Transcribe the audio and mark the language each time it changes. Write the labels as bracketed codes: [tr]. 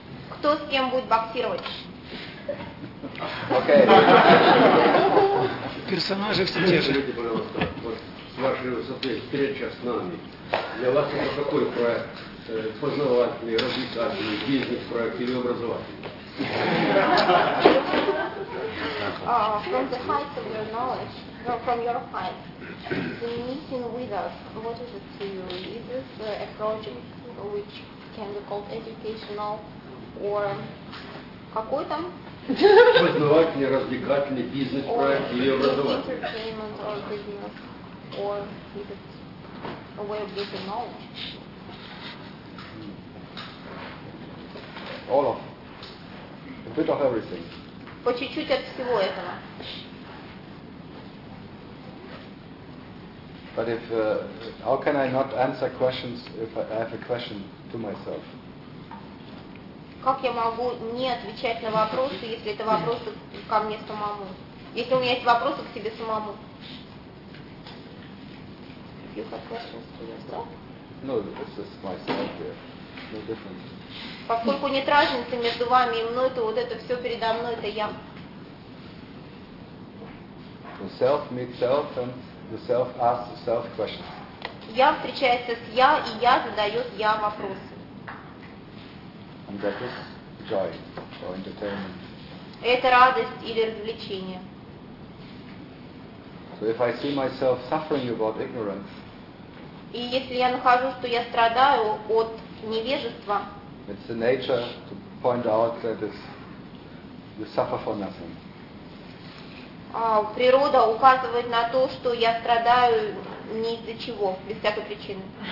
[ru] Кто с кем будет боксировать? Окей. Персонажи все те же. Скажите, пожалуйста, вот с вашей высоты встреча с нами. Для вас это какой проект? Познавательный, развлекательный, бизнес-проект или образовательный? [en] From the height of your knowledge, no, from your height, the meeting with us, what is it to you? Is this a project which can be called educational or [ru] какой там? Познавательный, развлекательный, бизнес-проект или образовательный? [en] Or entertainment or business, or is it a way of getting knowledge? All of a bit of everything. [ru] По чуть-чуть от всего этого. [en] But if how can I not answer questions if I have a question to myself? [ru] Как я могу не отвечать на вопросы, если это вопросы ко мне самому? Если у меня есть вопросы к себе самому? [en] You have questions to yourself? No, this is myself here. No difference. [ru] Поскольку нет разницы между вами и мной, то вот это все передо мной, это я. [en] The self meets self and the self asks the self questions. [ru] Я встречается с я, и я задает я вопросы. [en] And that is joy or entertainment. [ru] Это радость или развлечение. [en] So if I see myself suffering about ignorance, [ru] и если я нахожу, что я страдаю от невежества, [en] it's the nature to point out that it's you suffer for nothing. [ru] Природа указывает на то, что я страдаю не из-за чего, без всякой причины.